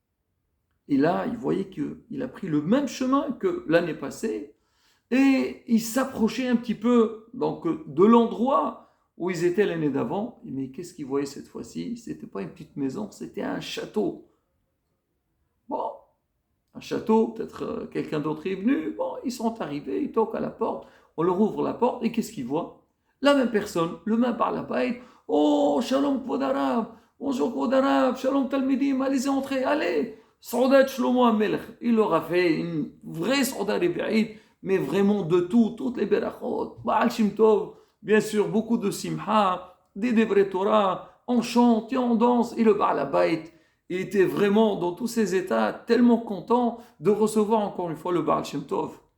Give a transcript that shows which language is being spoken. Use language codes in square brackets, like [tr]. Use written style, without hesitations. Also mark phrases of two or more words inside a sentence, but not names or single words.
[fr] Et là, il voyait qu'il a pris le même chemin que l'année passée et il s'approchait un petit peu donc, de l'endroit où ils étaient l'année d'avant. Mais qu'est-ce qu'il voyait cette fois-ci? C'était pas une petite maison, c'était un château. Bon, un château, peut-être quelqu'un d'autre est venu. Bon, ils sont arrivés, ils toquent à la porte, on leur ouvre la porte et qu'est-ce qu'ils voient? La même personne, le même [he] בעל הבית. [fr] Oh, [he] שלום כבוד הרב, [fr] bonjour [he] כבוד הרב, שלום תלמידים, [fr] allez-y entrer, allez. [he] סעודת שלמה המלך, [fr] il leur a fait une vraie [he] סעודה רביעית, [fr] mais vraiment de tout, toutes les berachot, Baal Shem Tov, bien sûr, beaucoup de simha, des [he] דברי תורה, [fr] on chante et on danse, et le [he] בעל הבית, [fr] il était vraiment dans tous ses états tellement content de recevoir encore une fois le Baal Shem Tov.